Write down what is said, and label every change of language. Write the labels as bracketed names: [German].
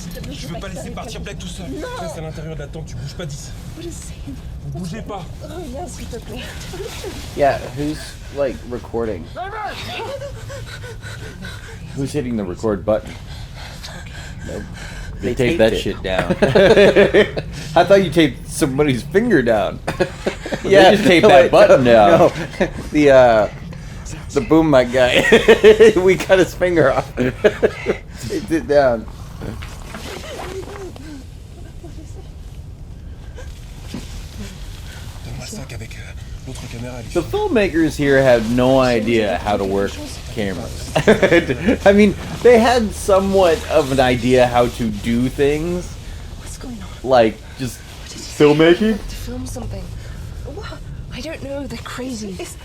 [French] Je veux pas laisser partir Blake tout seul. Reste à l'intérieur de la tente, tu bouges pas d'ici. Vous bougez pas. Reviens, s'il te plaît. [English] Yeah, who's like recording? Who's hitting the record button? Nope. They taped taped that it. shit down. I thought you taped somebody's finger down. Yeah, They just taped that button down. No, the boom mic guy. We cut his finger off. Taped it down. [French] Donne-moi le sac avec l'autre caméra. [English] The filmmakers here had no idea how to work cameras. I mean, they had somewhat of an idea how to do things. What's going on? Like, just filmmaking? To film something. What? I don't know. They're crazy.